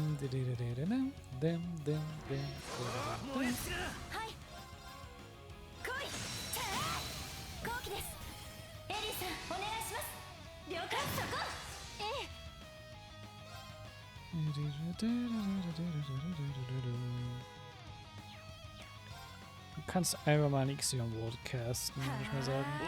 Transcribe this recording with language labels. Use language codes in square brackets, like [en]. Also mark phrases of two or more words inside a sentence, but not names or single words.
[ja] 来い。後期です。エリーさん、お願いします。了解、そこ。ええ。 [de] Du kannst einfach mal ein Ixion-Wort casten, würde ich mal sagen.